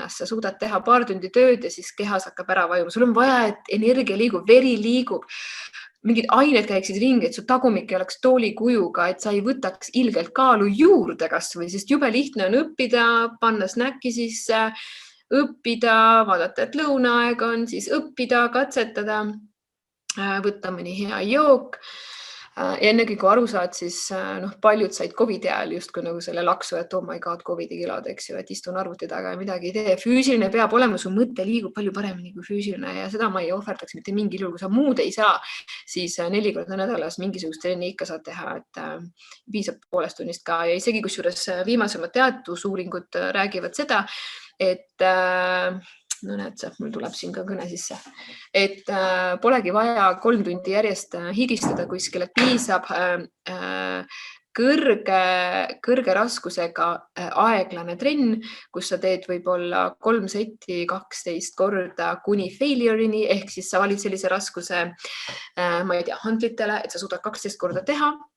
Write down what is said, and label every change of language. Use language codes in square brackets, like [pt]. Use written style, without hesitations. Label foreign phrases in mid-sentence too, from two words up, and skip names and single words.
[et] Sa suudad teha paar tundi tööd ja siis kehas hakkab ära vajuma. Sul on vaja, et energia liigub, veri liigub, mingid ained käiksid ringi, et su tagumik ei oleks toolikujuga, et sa ei võtaks ilgelt kaalu juurde kas või, sest jube lihtne on õppida, panna snäkki sisse, õppida, vaadata, et lõunaaeg on, siis õppida, katsetada, võtta mõni hea jook. Ja ennegi kui aru saad, siis paljud said COVID-i ajal justkui nagu selle laksu, et [en] oh my god, [et] COVID-i kilod, eks ju, et istun arvuti taga ja midagi ei tee. Füüsiline peab olema, su mõte liigub palju paremini kui füüsiline ja seda ma ei ohverdaks mitte mingil juhul. Kui sa muud ei saa, siis 4 korda nädalas mingisugust trenni ikka saad teha, et piisab 1,5 tunnist ka. Ja isegi kusjuures viimasemad teadusuuringud räägivad seda, et no näed sa, mul tuleb siin ka kõne sisse, et polegi vaja 3 tundi järjest higistada kuskil, et piisab kõrge raskusega aeglane trenn, kus sa teed võib-olla 3 setti 12 korda kuni failure'ini, ehk siis sa valid sellise raskuse, ma ei tea, handlitele, et sa suudad 12 korda teha.